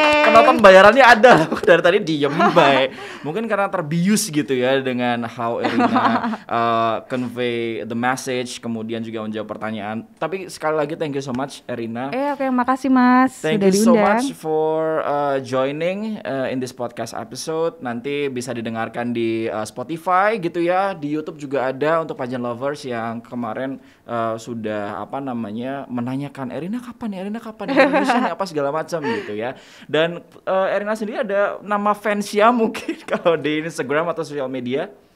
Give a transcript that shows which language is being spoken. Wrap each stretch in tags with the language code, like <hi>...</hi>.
<id>Penonton bayarannya ada. Dari tadi diem baik. Mungkin karena terbius gitu ya dengan</id> <en>how Erina convey the message,</en> <id>kemudian juga menjawab pertanyaan. Tapi sekali lagi</id> <en>thank you so much Erina.</en> <id>Oke, makasih Mas.</id> <en>Thank you so much for joining in this podcast episode.</en> <id>Nanti bisa didengarkan di Spotify gitu ya. Di YouTube juga ada untuk</id> <en>pageant lovers</en> <id>yang kemarin sudah menanyakan Erina kapan Indonesia apa segala macam gitu ya. Dan Erina sendiri ada nama fansnya mungkin kalau di Instagram atau sosial media?</id>